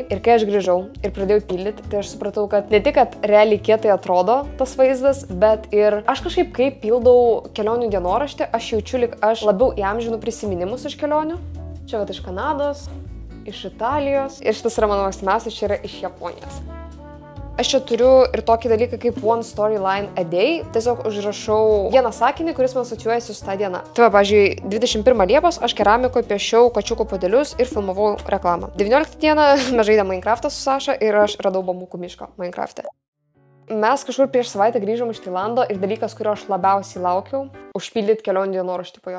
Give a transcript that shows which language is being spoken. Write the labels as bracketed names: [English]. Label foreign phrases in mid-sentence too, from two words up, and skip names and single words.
[Lithuanian] Ir kai aš grįžau ir pradėjau pildyti, tai aš supratau, kad ne tik, kad realiai kietai atrodo tas vaizdas, bet ir aš kažkaip, kai pildau kelionių dienoraštį, aš jaučiu, lyg aš labiau įamžinu prisiminimus iš kelionių. Čia vat iš Kanados, iš Italijos ir šitas yra mano mėgstamiausias, čia yra iš Japonijos. Aš čia turiu ir tokį dalyką kaip [English] one storyline a day, [Lithuanian] tiesiog užrašau vieną sakinį, kuris man asocijuojasi su tą dieną. Tai va, pavyzdžiui, 21 Liepos aš keramikoje piešiau kačiukų podelius ir filmavau reklamą. 19 dieną mes žaidėme Minecraftą su Saša ir aš radau bambukų mišką Minecraft'e. Mes kažkur prieš savaitę grįžom iš Tailando ir dalykas, kurio aš labiausiai laukiau, užpildyti kelionių dienoraštį po jo.